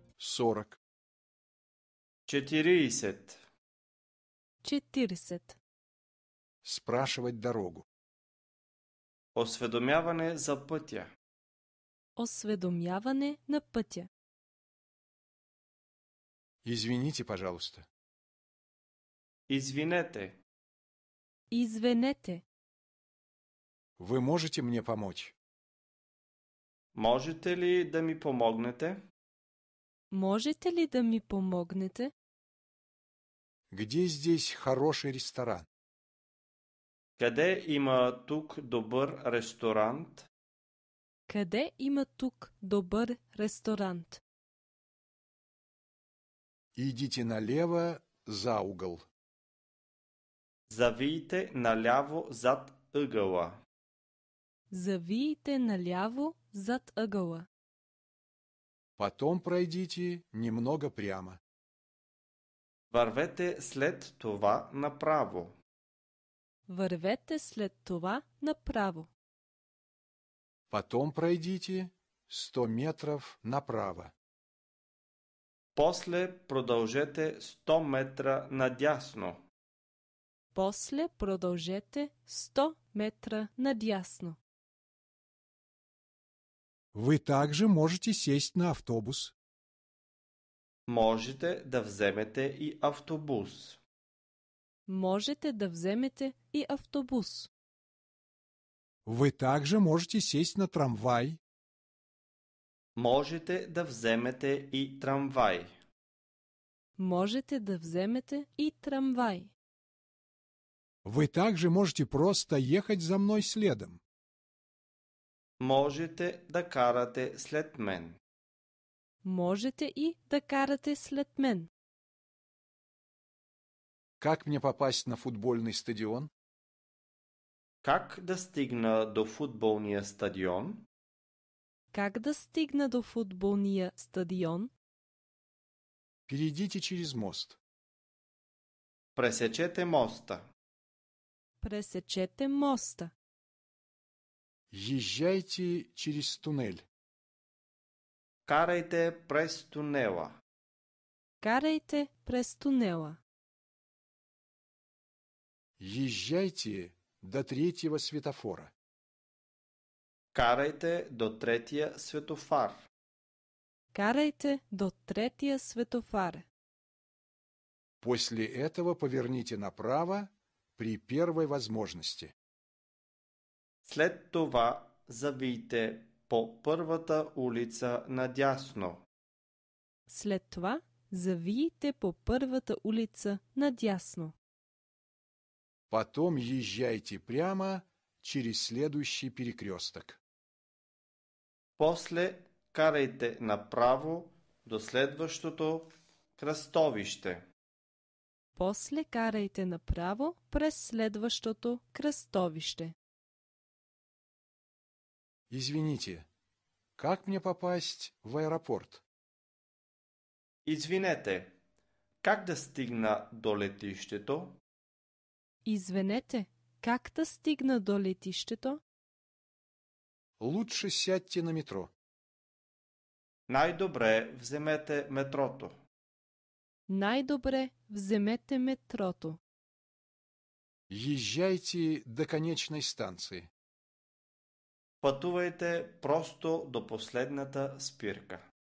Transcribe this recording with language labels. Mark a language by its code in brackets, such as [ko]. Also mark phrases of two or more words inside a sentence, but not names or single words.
[ru] 40. 40. 40. Спрашивать дорогу. [bg] Осведомяване за пътя. Осведомяване на пътя. [ru] Извините, пожалуйста. [bg] Извинете. Извинете. [ru] Вы можете мне помочь? [bg] Можете ли да ми помогнете? Можете ли да ми помогнете? [ru] Где здесь хороший ресторан? [bg] Къде има тук добър ресторант? Къде има тук добър ресторант? [ru] Идите налево за угол. [bg] Завийте наляво зад ъгъла. Завийте наляво зад ъгъла. [ru] Потом пройдите немного прямо. [bg] Вървете след това направо. Вървете след това направо. [ru] Потом пройдите 100 метров направо. [bg] После продължете 100 метра надясно. После продължете 100 метра надясно. [ru] Вы также можете сесть на автобус. [bg] Можете да вземете и автобус. Можете да вземете и автобус. [ru] Вы также можете сесть на трамвай. [bg] Можете да вземете и трамвай. Можете да вземете и трамвай. [ru] Вы также можете просто ехать за мной следом. [bg] Можете да карате след мен. Можете и да карате след мен. [ru] Как мне попасть на футбольный стадион? [bg] Как да стигна до футболния стадион? Как да стигна до футболния стадион? [ru] Перейдите через мост. [bg] Пресечете моста. Пресечете моста. [ru] Езжайте через туннель. [bg] Карайте през тунела. Карайте през тунела. [ru] Езжайте до третьего светофора. [bg] Карайте до третия светофар. Карайте до третия светофар. [ru] После этого поверните направо при первой возможности. [bg] След това завийте по първата улица надясно. След това завийте по първата улица надясно. [ru] Потом езжайте прямо через следующий перекресток. [bg] После карайте направо до следващото кръстовище. После карайте направо през следващото кръстовище. [ru] Извините, как мне попасть в аэропорт? [bg] Извинете, как да стигна до летището? Извинете, как да стигна до летището? [ru] Лучше сядьте на метро. [bg] Най-добре вземете метрото. Най-добре вземете метрото. [ru] Езжайте до конечной станции. [bg] Пътувайте просто до последната спирка.